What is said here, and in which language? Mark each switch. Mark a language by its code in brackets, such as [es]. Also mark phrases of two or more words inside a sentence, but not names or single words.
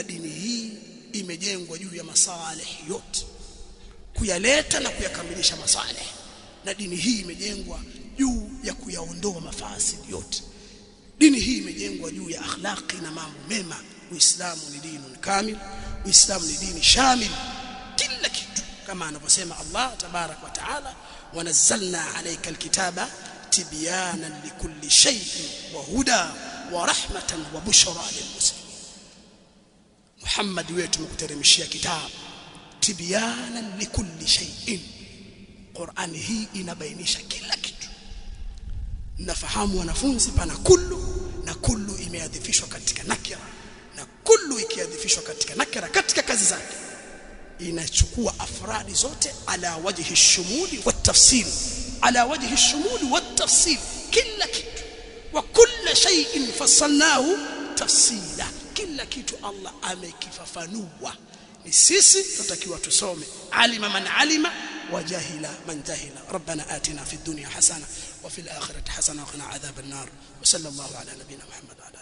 [sw] Dini hii imejengwa juu ya masalih yote, kuyaleta na kuyakamilisha masalih, na dini hii imejengwa juu ya kuyaondoa mafasid yote. Dini hii imejengwa juu ya akhlaqi na mambo mema. Uislamu ni dini kamil, Uislamu ni dini shamil, kila kitu kama anavyosema Allah [ar] تبارك وتعالى ونزلنا عليك الكتاب تبيانا لكل شيء وهدى ورحمة وبشرى للمسلمين. [sw] Muhammad wetu mkuteremshia kitabu [ar] تبيانا لكل شيء. [sw] Qur'ani hii inabainisha kila kitu. Nafahamu wanafunzi pana kullu, na kullu imeadhifishwa katika nakira, na kullu ikiadhifishwa katika nakira katika kazi zake inachukua afradi zote [ar] على وجه الشمول والتفصيل, على وجه الشمول والتفصيل, [sw] kila kitu. [ar] وكل شيء فصلناه تفصيلا, [sw] kila kitu Allah amekifafanua. Ni sisi tutakiwa tusome [ar] علم من علم وجهل من جهل. ربنا آتنا في الدنيا حسنة وفي الآخرة حسنة وقنا عذاب النار. وصلى الله على نبينا محمد.